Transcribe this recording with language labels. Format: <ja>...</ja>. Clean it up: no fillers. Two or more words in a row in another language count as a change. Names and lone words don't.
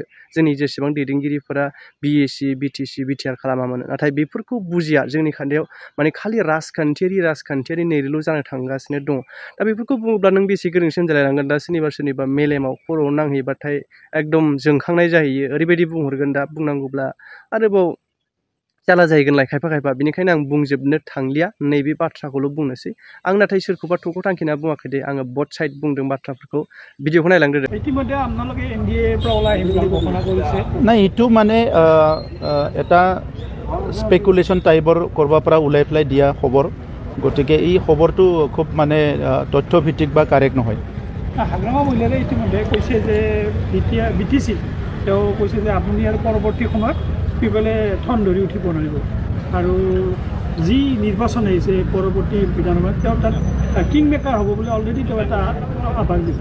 <brx>जोंनि जेसेबां दैदेनगिरिफोरा बिएसि बिटिसि बिटिआर खालामामोन नाथाय बेफोरखौ बुजिया जोंनि खान्थियाव माने खालि राजखान्थियारि नैरोल' जानो थांगासिनो दङ दा बेफोरखौ बुङोब्ला नों बेसे गोरोंसिन जालायलांगोन दा सोरनिबा मेलेमाव खर'आव नांहैबाथाय एकदम जोंखांनाय जाहैयो ओरैबायदि बुंहरगोन दा बुंनांगौब्ला आरोबाव जाला जाहैगोनलाय खायफा बेनिखायनो आं बुंजोबनो थांलिया नैबे बाथ्राखौल' बुंनोसै आं नाथाय सोरखौबा थख' थांखिना बुङाखै दे आङो</brx> <en>both side</en> <brx>बुंदों बाथ्राफोरखौ भिडिअखौ नायलांदो</brx> <as>ইতিমধ্যে আপোনালোকে এনডিএৰ পৰা ওলাই আহিম বুলি ঘোষণা কৰিছে নাই এইটো মানে এটা</as> <en>speculation type</en> <as>কৰবাৰ পৰা ওলাই পেলাই দিয়া খবৰ গতিকে এই খবৰটো খুব মানে তথ্যভিত্তিক বা কাৰেক্ট নহয় হাগ্ৰামা মহিলাৰে ইতিমধ্যে কৈছে যে বিটিচি তেওঁ কৈছে যে আপুনি আৰু পৰৱৰ্তী সময়ত পিপলে ঠন ধৰি উঠিব নোৱাৰিব আৰু যি নিৰ্বাচন আহিছে পৰৱৰ্তী বিধানসভাত তেওঁ তাত</as> <en>king maker</en> <as>হ'ব বুলি অলৰেডি তেওঁ এটা আভাস দিছে</as>